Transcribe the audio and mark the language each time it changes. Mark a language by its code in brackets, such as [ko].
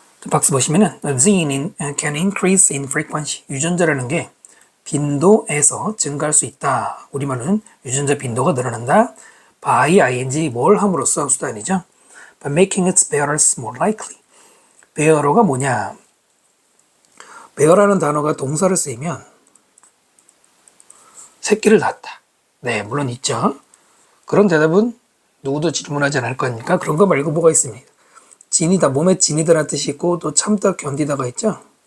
[ko] 박스 보시면은 [en] Z can increase in frequency. [ko] 유전자라는 게 빈도에서 증가할 수 있다. 우리말은 유전자 빈도가 늘어난다. by ing 뭘 함으로써 수단이죠. [en] By making its bearers more likely. [ko] bearer가 뭐냐? bear라는 단어가 동사를 쓰이면 새끼를 낳았다. 네, 물론 있죠. 그런 대답은 누구도 질문하지 않을 거니까 그런 거 말고 뭐가 있습니다. 지니다, 몸에 지니다라는 뜻이 있고 또 참다, 견디다가 있죠.